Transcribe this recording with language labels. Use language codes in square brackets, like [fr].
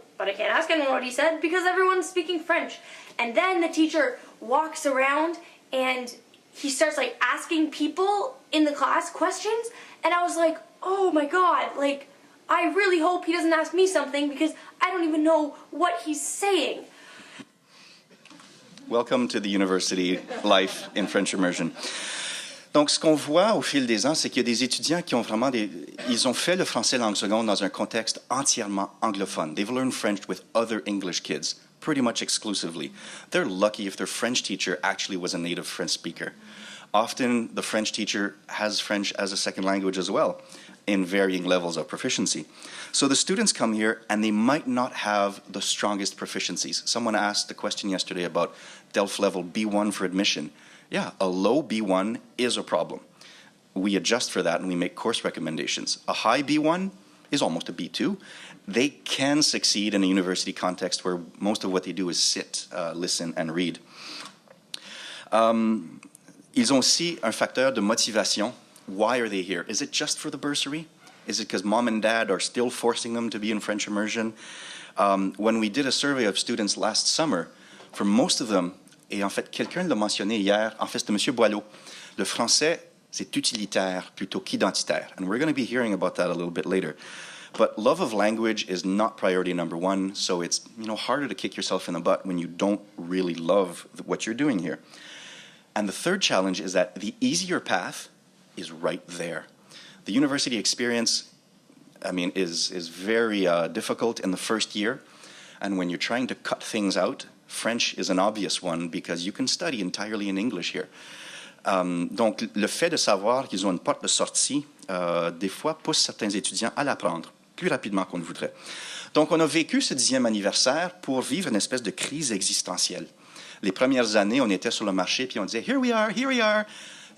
[en] But I can't ask anyone what he said, because everyone's speaking French. And then the teacher walks around, and he starts, like, asking people in the class questions, and I was like, oh my god, like, I really hope he doesn't ask me something because I don't even know what he's saying. Welcome to the university life in French immersion. [fr] Donc, ce qu'on voit au fil des ans, c'est qu'il y a des étudiants qui ont vraiment ils ont fait le français langue seconde dans un contexte entièrement anglophone. [en] They've learned French with other English kids, pretty much exclusively. They're lucky if their French teacher actually was a native French speaker. Often, the French teacher has French as a second language as well, in varying levels of proficiency. So the students come here, and they might not have the strongest proficiencies. Someone asked the question yesterday about DELF level B1 for admission. Yeah, a low B1 is a problem. We adjust for that, and we make course recommendations. A high B1 is almost a B2. They can succeed in a university context where most of what they do is sit, listen, and read. [fr] Ils ont aussi un facteur de motivation. [en] Why are they here? Is it just for the bursary? Is it because mom and dad are still forcing them to be in French immersion? When we did a survey of students last summer, for most of them, [fr] et en fait, quelqu'un l'a mentionné hier, en fait, c'était M. Boileau, le français, c'est utilitaire plutôt qu'identitaire. [en] And we're going to be hearing about that a little bit later. But love of language is not priority number one, so it's harder to kick yourself in the butt when you don't really love what you're doing here. And the third challenge is that the easier path is right there. The university experience, is very difficult in the first year, and when you're trying to cut things out, French is an obvious one because you can study entirely in English here. [fr] Donc, le fait de savoir qu'ils ont une porte de sortie, des fois, pousse certains étudiants à l'apprendre plus rapidement qu'on ne voudrait. Donc, on a vécu ce 10e anniversaire pour vivre une espèce de crise existentielle. Les premières années, on était sur le marché, puis on disait « [en] Here we are, here we are ».